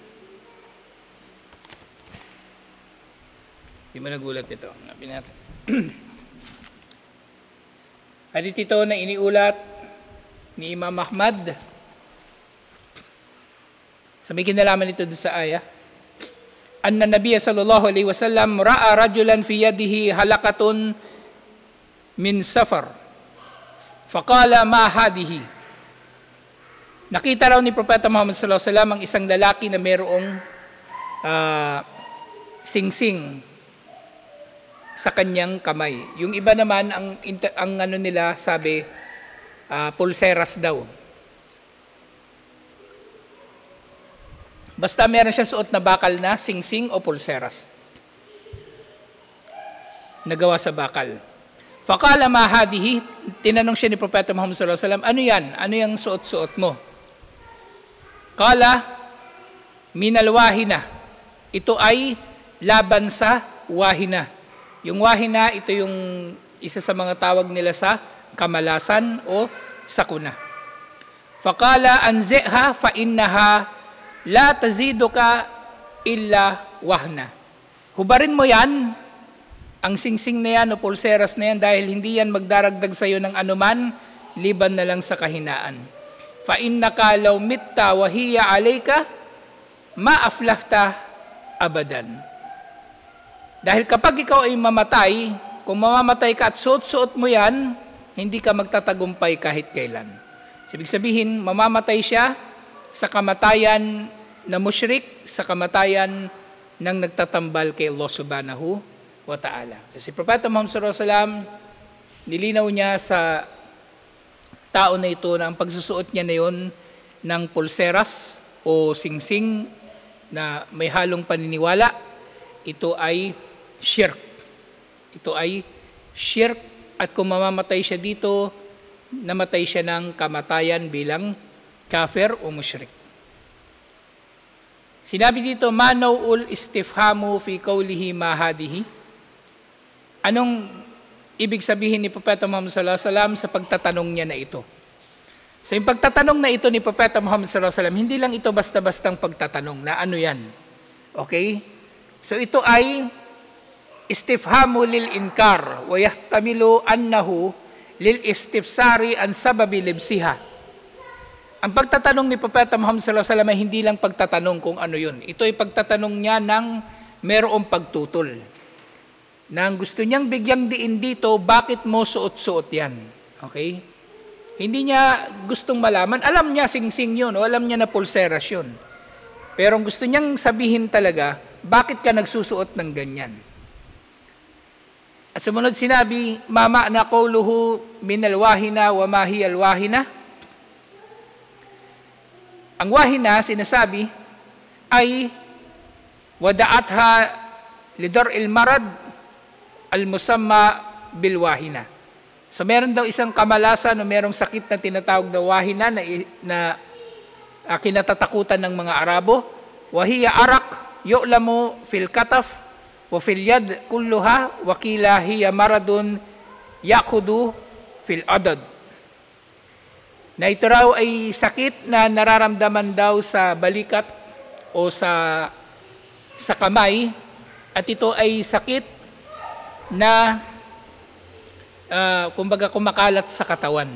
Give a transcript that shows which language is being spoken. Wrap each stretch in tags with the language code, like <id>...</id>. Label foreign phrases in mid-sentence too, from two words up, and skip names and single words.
<tl>Hindi mo nagulat ito. Hanapin natin. Hadith ito na iniulat ni Imam Ahmad. Sa may kinalaman ito sa ayah.</tl> <ar>أن النبي صلى الله عليه وسلم رأى رجلا في يده حلقة من صفر. فقال ما هذه.</ar> <tl>Nakita raw ni Propeta Muhammad</tl> <ar>صلى الله عليه وسلم</ar> <tl>ang isang lalaki na mayroong singsing sa kanyang kamay. Yung iba naman ang ano nila sabi pulseras daw. Basta meron siya suot na bakal na singsing o pulseras. Nagawa sa bakal.</tl> <ar>فقال ما هذه,</ar> <tl>tinanong siya ni Propeta Muhammad</tl> <ar>صلى الله عليه وسلم,</ar> <tl>ano yan? Ano yung suot-suot mo?</tl> <ar>قال من الواهنة.</ar> <tl>Ito ay laban sa wahina. Yung wahina, ito yung isa sa mga tawag nila sa kamalasan o sakuna.</tl> <ar>فقال انزعها فإنها لا تزيدك إلا وهنا.</ar> <tl>Hubarin mo yan, ang singsing na yan o pulseras na yan, dahil hindi yan magdaragdag sa iyo ng anuman, liban na lang sa kahinaan.</tl> <ar>فإنك لو مت وهي عليك ما أفلحت أبدا.</ar> <tl>Dahil kapag ikaw ay mamatay, kung mamamatay ka at suot-suot mo yan, hindi ka magtatagumpay kahit kailan. Ibig sabihin, mamamatay siya sa kamatayan na musyrik, sa kamatayan ng nagtatambal kay Allah</tl> <ar>سبحانه وتعالى.</ar> <tl>Si Propeta Muhammad</tl> <ar>صلى الله عليه وسلم,</ar> <tl>nilinaw niya sa tao na ito na ang pagsusuot niya na yun ng pulseras o singsing na may halong paniniwala, ito ay shirk. Ito ay shirk at kung mamamatay siya dito, namatay siya ng kamatayan bilang kafir o musyrik. Sinabi dito,</tl> <ar>معنى الاستفهام في قوله ما هذه.</ar> <tl>Anong ibig sabihin ni Propeta Muhammad</tl> <ar>صلى الله عليه وسلم</ar> <tl>sa pagtatanong niya na ito? So yung pagtatanong na ito ni Propeta Muhammad</tl> <ar>صلى الله عليه وسلم,</ar> <tl>hindi lang ito basta-bastang pagtatanong na ano yan. Okay? So ito ay</tl> <ar>استفهام للإنكار ويحتمل أنه للاستفسار عن سبب لبسها.</ar> <tl>Ang pagtatanong ni Propeta Muhammad</tl> <ar>صلى الله عليه وسلم</ar> <tl>ay hindi lang pagtatanong kung ano yun. Ito ay pagtatanong niya ng merong pagtutol. Nang gusto niyang bigyang diin dito, bakit mo suot-suot yan? Okay? Hindi niya gustong malaman. Alam niya singsing yun, o alam niya na pulseras yun. Pero ang gusto niyang sabihin talaga, bakit ka nagsusuot ng ganyan? At sumunod sinabi,</tl> <ar>ما معنى قوله من الواهنة وما هي الواهنة.</ar> <tl>Ang wahina, sinasabi, ay</tl> <ar>وضعتها لداء المرض المسمى بالواهنة.</ar> <tl>So meron daw isang kamalasan o merong sakit na tinatawag na wahina na kinatatakutan ng mga Arabo.</tl> <ar>وهي عرق يؤلم في الكتف وفي اليد كلها وقيل هي مرض يقعد في العضد.</ar> <tl>Na ito raw ay sakit na nararamdaman daw sa balikat o sa kamay, at ito ay sakit na kumbaga kumakalat sa katawan.</tl>